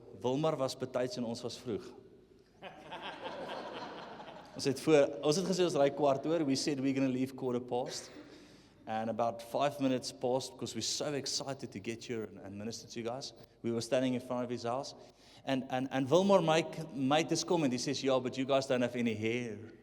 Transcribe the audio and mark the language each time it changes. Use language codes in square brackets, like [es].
[af] Wilmar was betyds en ons was vroeg. Ons het gesê ons ry kwart oor. [en] We said we're going to leave 15:15. And about 5 minutes passed because we're so excited to get here and minister to you guys. We were standing in front of his house. And Wilmar made this comment. He says, yeah, but you guys don't have any hair.